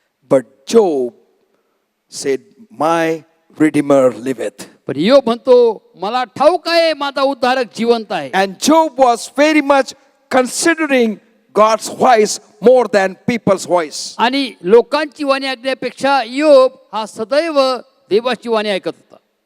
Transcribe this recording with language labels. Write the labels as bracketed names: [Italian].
[English] but Job said, my Redeemer liveth. [Marathi] पण इयोब म्हणतो मला ठाऊक आहे माझा उद्धारक जिवंत आहे. [English] And Job was very much considering God's voice more than people's voice. [Marathi] आणि लोकांची वाणी ऐकण्यापेक्षा इयोब हा सदैव देवाची वाणी ऐकत होता.